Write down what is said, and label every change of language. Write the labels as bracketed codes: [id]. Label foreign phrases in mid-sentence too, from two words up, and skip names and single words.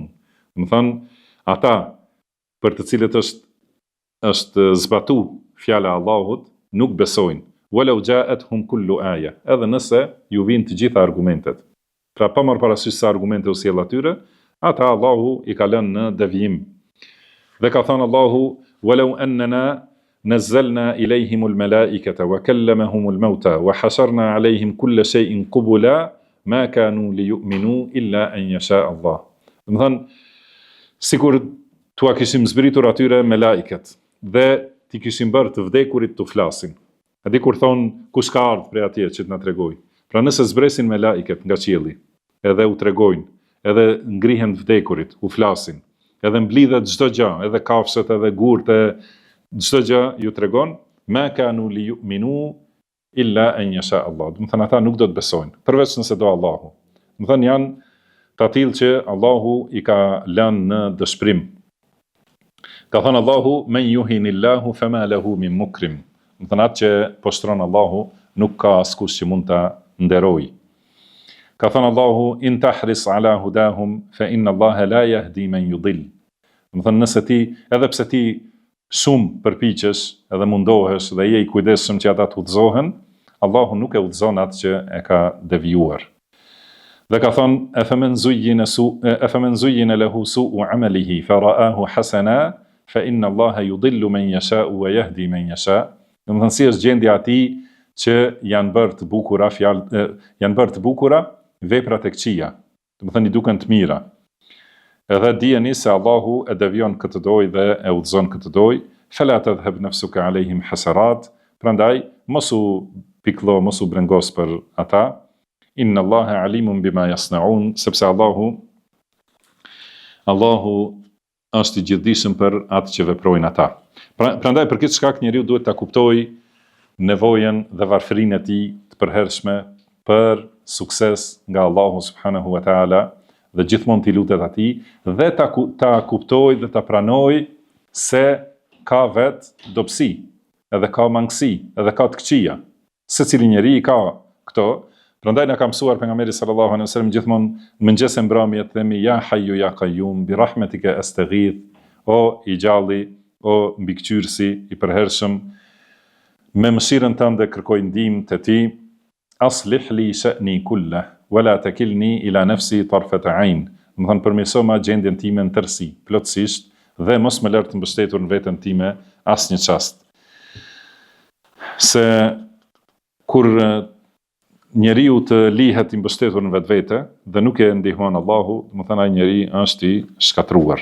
[sq] Do të thonë, ata për të cilët është zbatu fjala e Allahut, nuk besojnë. [ar] ولو جاءتهم كل آية, [sq] edhe nëse ju vijnë të gjitha argumentet. Pra pa marrë parasysh se argumente u sjell atyre, ata Allahu i ka lënë në devijim. Dhe ka thënë Allahu, [ar] ولو أننا نزلنا إليهم الملائكة وكلمهم الموتى وحشرنا عليهم كل شيء قبلا ما كانوا ليؤمنوا إلا أن يشاء الله. [sq] Do të thënë, sikur tua kishim zbritur atyre me laiket dhe ti kishim bërë të vdekurit të flasin. A di kur thonë kush ka ardhur prej atje që të na tregoj. Pra nëse zbresin me laiket nga qielli, edhe u tregojnë, edhe ngrihen të vdekurit, u flasin, edhe mblidhet çdo gjë, edhe kafshët, edhe gurët, çdo gjë ju tregon, [ar] ما كانوا ليؤمنوا إلا أن يشاء الله. [sq] Do të thënë ata nuk do të besojnë, përveç nëse do Allahu. Do të thënë janë të tillë që Allahu i ka lënë në dëshpërim. Ka thënë Allahu, [ar] من يهن الله فما له من مكرم. [sq] Do të thënë atë që poshtron Allahu, nuk ka askush që mund ta nderojë. Ka thënë Allahu, [ar] إن تحرص على هداهم فإن الله لا يهدي من يضل. [sq] Do të thënë nëse ti, edhe pse ti shumë përpiqesh edhe mundohesh dhe je i kujdesshëm që ata të udhëzohen, Allahu nuk e udhëzon atë që e ka devijuar. Dhe ka thënë, [ar] أفمن زين له سوء عمله فرآه حسنا فإن الله يضل من يشاء ويهدي من يشاء' u wa yahdi man yasha'. [sq] Do të thënë si është gjendja e atij që janë bërë të bukura veprat e këqija. Do të thënë i duken të mira. Edhe dijeni se Allahu e devijon këtë dojë dhe e udhëzon këtë dojë. [ar] فلا تذهب نفسك عليهم حسرات. [sq] Prandaj mos u pikëllo, mos u brengos për ata. [ar] إن الله عليم بما يصنعون, [sq] sepse Allahu është i gjithdijshëm për atë që veprojnë ata. Prandaj për këtë shkak njeriu duhet ta kuptojë nevojën dhe varfërinë e tij të përhershme për sukses nga Allahu [ar] سبحانه وتعالى [sq] dhe gjithmonë t'i lutet atij dhe ta kuptojë dhe ta pranojë se ka vetë dobësi, edhe ka mangësi, edhe ka të këqija. Secili njeri ka këto. Prandaj na ka mësuar pejgamberi [ar] صلى الله عليه وسلم [sq] gjithmonë në mëngjes e mbrëmje të themi [ar] يا حي يا قيوم برحمتك أستغيث, [sq] o i gjalli, o mbikëqyrësi i përhershëm, me mëshirën tënde kërkoj ndihmë te ti, [ar] أصلح لي شأني كله ولا تكلني إلى نفسي طرفة عين. [sq] Do të thënë përmirëso ma gjendjen time në tërësi, plotësisht, dhe mos më lër të mbështetur në veten time asnjë çast. Se kur njeriu të lihet i mbështetur në vetvete dhe nuk e ndihmon Allahu, do të thënë ai njeri është i shkatruar.